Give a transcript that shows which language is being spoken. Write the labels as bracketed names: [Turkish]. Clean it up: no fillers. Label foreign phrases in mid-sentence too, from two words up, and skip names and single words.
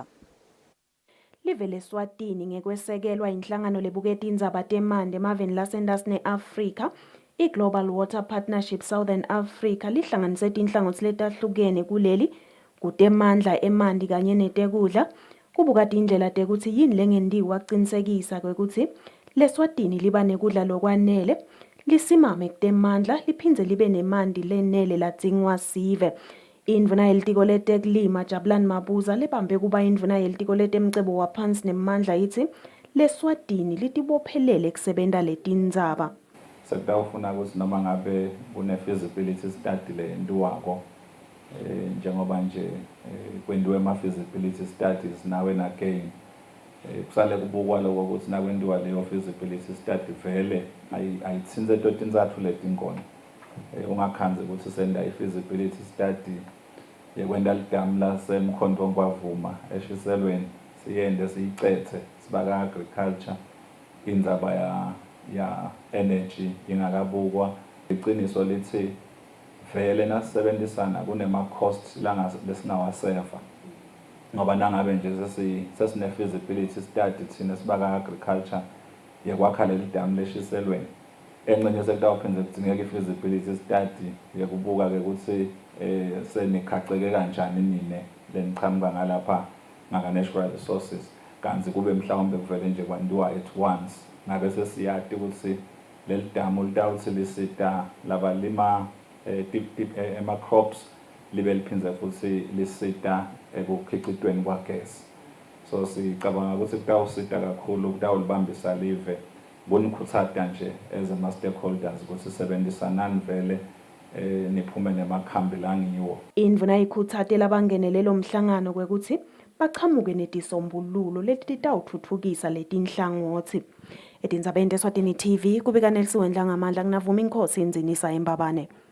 [Swati] Live leSwatini ngekwesekelwa inhlangano lebuketa indzaba temanti emaveni lasendase ne-Afrika I-Global Water Partnership Southern Africa lihlanganise inhlangothi letahlukene kuleli kutemandla emanti kanye netekudla kubukati indlela tekuthi yini lengentiwa kucinisekisa kwekuthi leSwatini liba nekudla lokwanele lisimame kutemandla liphindze libe nemanti lenele ladzingwa sive. Indvuna yelitiko letekulima Jabulani Mabuza lebambe kuba indvuna yelitiko letemcebo waphansi nemandla yithi leSwatini litibophelele kusebenta letindzaba. Sekutawufuna ukuthi noma ngabe kune- [English] feasibility study [Swati] le yentiwako njengoba nje kwenziwe ama- [English] feasibility studies now and again [Swati] kusale kubukwa lokho ukuthi nakwenziwa leyo [English] feasibility study [Swati] vele ayithinze into tinzathu letinkona ungakhanzi ukuthi senda i- [English] feasibility study [Swati] yekwenta lidamu lasemkhonto kwavuma eshiselweni siyende siyicethe sibaka agriculture indzaba ya energy ingakabukwa iqiniso lithi vele nasebenzisana kunema costs lesingawasefa ngoba nangabe nje sesine feasibility study thina sibaka agriculture yekwakha leli damu leshiselweni encenye sekutawuphindze kudingeka i- [English] feasibility study [Swati] yekubuka ke ukuthi senikhaceke kanjani nine leniqhamuka ngalapha ngaka-natural resources kanti kube mhlawumbe kuvele nje kwandiwa [English] at once [Swati] ngabe sesiyati ukuthi leli damu litawuthi lisita labalima ema-crops libe liphindze futhi lisita ekukhicitweni kwagesi. So sicabanga ukuthi kutawusita kakhulu kutawulibambisa live kunikhuthata nje as ama-stakeholders ukuthi sebenzisanani vele niphume nemakhambi langiwo. Indvuna ikhutsate labangenele lo mhlangano kwekuthi bachamuke netisombululo letitawutfutfukisa letinhlangothi. Etindzabeni teSwatini TV kubika Nelson Wendla ngamandla kunavuma inkhosi inzinisa embabane.